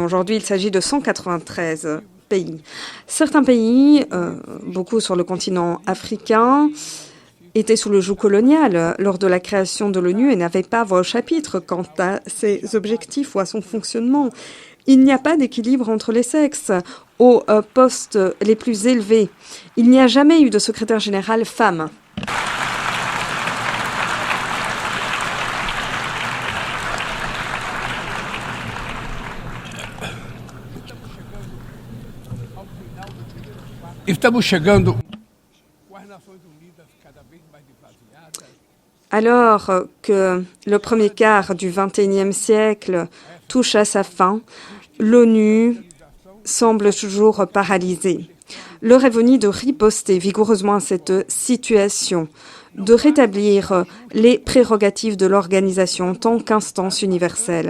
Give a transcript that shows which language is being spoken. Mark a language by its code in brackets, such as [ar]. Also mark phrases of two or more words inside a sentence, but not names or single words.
[fr] Aujourd'hui, il s'agit de 193 pays. Certains pays, beaucoup sur le continent africain, étaient sous le joug colonial lors de la création de l'ONU et n'avaient pas voix au chapitre quant à ses objectifs ou à son fonctionnement. Il n'y a pas d'équilibre entre les sexes aux postes les plus élevés. Il n'y a jamais eu de secrétaire général femme. [pt] Estamos chegando com as Nações Unidas cada vez mais esvaziadas. [fr] Alors que le premier quart du XXIe siècle touche à sa fin, l'ONU semble toujours paralysée. L'heure est venue de riposter vigoureusement à cette situation, de rétablir les prérogatives de l'organisation en tant qu'instance universelle.